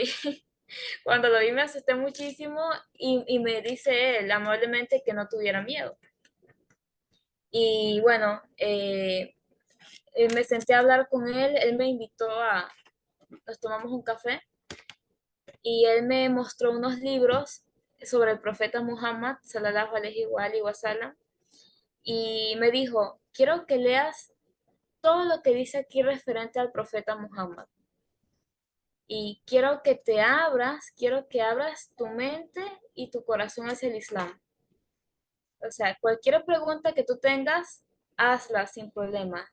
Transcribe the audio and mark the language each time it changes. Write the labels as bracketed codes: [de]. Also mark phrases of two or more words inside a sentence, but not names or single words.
[es] Cuando lo vi me asusté muchísimo y me dice él amablemente que no tuviera miedo. Y bueno, me senté a hablar con él me invitó nos tomamos un café y él me mostró unos libros sobre el profeta Muhammad, [ar] صلى الله عليه وسلم, [es] y me dijo, quiero que leas todo lo que dice aquí referente al profeta Muhammad. Y quiero que abras tu mente y tu corazón hacia el Islam. O sea, cualquier pregunta que tú tengas, hazla sin problema.